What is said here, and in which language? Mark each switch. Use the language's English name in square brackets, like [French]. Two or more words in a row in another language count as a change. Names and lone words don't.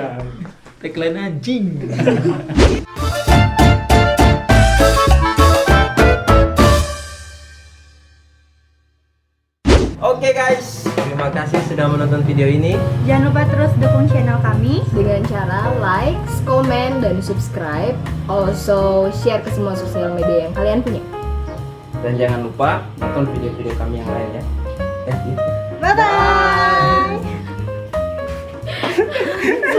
[Indonesian] Tagline anjing. Oke guys, terima kasih sudah menonton video ini. Jangan lupa terus dukung channel kami. dengan cara [English] like, comment, [Indonesian] dan subscribe. Also share ke semua sosial media yang kalian punya. Dan jangan lupa nonton video-video kami yang lain ya. [English] Bye bye.